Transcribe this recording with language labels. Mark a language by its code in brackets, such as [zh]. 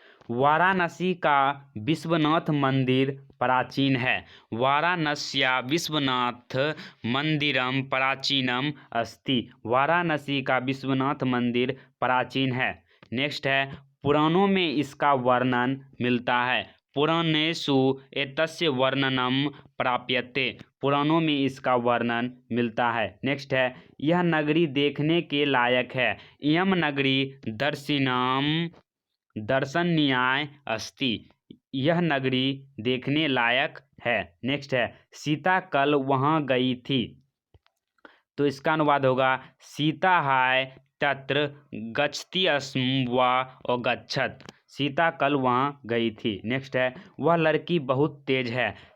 [hi] वाराणसी का विश्वनाथ मंदिर प्राचीन है। [sa] वाराणस्या विश्वनाथ मंदिरम प्राचीनम अस्ति। [hi] वाराणसी का विश्वनाथ मंदिर प्राचीन है। नेक्स्ट है, पुराणों में इसका वर्णन मिलता है। [sa] पुराणेषु एतस्य वर्णनम प्राप्यते। [hi] पुराणों में इसका वर्णन मिलता है। नेक्स्ट है, यह नगरी देखने के लायक है। [sa] इयं नगरी दर्शनीयाय अस्ति। [hi] यह नगरी देखने लायक है। नेक्स्ट है, सीता कल वहाँ गई थी। तो इसका अनुवाद होगा, [sa] सीता हाय तत्र गच्छति अस्म वा अगच्छत्। [hi] सीता कल वहाँ गई थी। नेक्स्ट है, वह लड़की बहुत तेज है।